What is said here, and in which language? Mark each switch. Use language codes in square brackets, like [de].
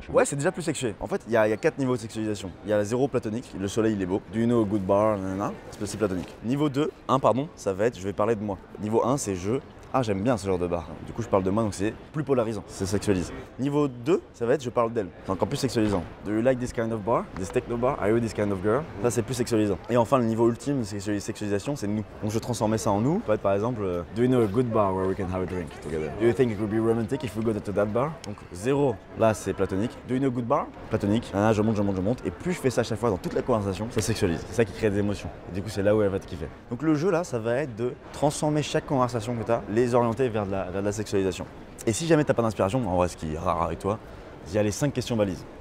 [fr] Ouais, c'est déjà plus sexué. En fait, il y a 4 niveaux de sexualisation. Il y a la 0 platonique, le soleil il est beau. [en] Do you know a good bar, [fr] c'est platonique. Niveau 2, 1 pardon, ça va être je vais parler de moi. Niveau 1 c'est je. Ah, j'aime bien ce genre de bar. Du coup, je parle de moi, donc c'est plus polarisant, c'est sexualise. Niveau 2, ça va être je parle d'elle. C'est encore plus sexualisant. [en] Do you like this kind of bar? This techno bar? Are you this kind of girl? [fr] Ça, c'est plus sexualisant. Et enfin, le niveau ultime de sexualisation, c'est nous. Donc, je transformais ça en nous. Ça peut être par exemple, [en] do you know a good bar where we can have a drink together? Do you think it would be romantic if we go to that bar? [fr] Donc, 0, là, c'est platonique. [en] Do you know a good bar? [fr] Platonique. Ah, je monte. Et plus je fais ça à chaque fois dans toute la conversation, ça sexualise. C'est ça qui crée des émotions. Et du coup, c'est là où elle va te kiffer. Donc, le jeu, là, ça va être de transformer chaque conversation que tu as, les orienter vers de la sexualisation. Et si jamais t'as pas d'inspiration, en vrai ce qui est rare avec toi, il y a les 5 questions balises.